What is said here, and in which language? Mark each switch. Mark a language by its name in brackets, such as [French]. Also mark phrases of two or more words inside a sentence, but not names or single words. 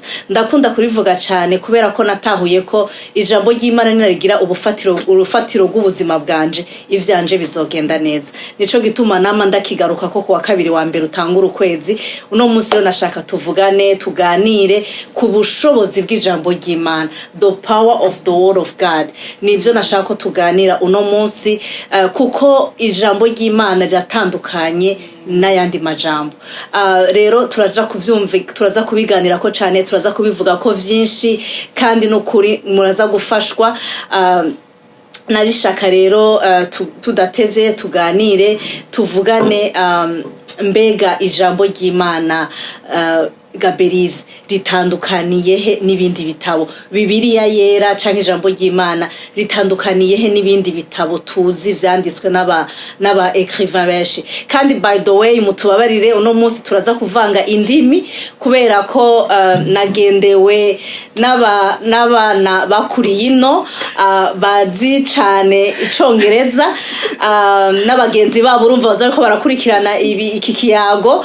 [Rundi] Ndakunda kurivuga cyane kubera ko natahuye ko ijambo ry'Imana rigira urufatiro rw'ubuzima bwanje, ivyanje bizogenda neza. Nico gituma nama ndakigaruka ko kuwa kabiri wa mbere utangura ukwezi. Uno munsi rero nashaka tuvugane, tuganire ku bushobozi bw'ijambo ry'Imana, [English] the power of the word of God. [Rundi] Nivyo nashaka ko tuganira uno munsi, kuko ijambo ry'Imana riratandukanye n'ayandi majambo. Rero turaza kubiganira ko cyane, turaza kubivuga ko vyinshi kandi no kuri muraza gufashwa. Narishaka rero tudatevye tuganire, tuvugane mbega ijambo ry'Imana Belize ritandukaniye he n'ibindi bitabo. Bibiliya yera canke ijambo ry'Imana ritandukaniye he n'ibindi bitabo tuzi vyanditswe n'aba écrivain benshi. Kandi [English] by the way [Rundi] mutubabarire, uno munsi turaza kuvanga indimi kubera ko nagendewe n'abana bakuriye ino, bazi cane icongereza, n'abagenzi babo urumva bazariko barakurikirana iki kiyago.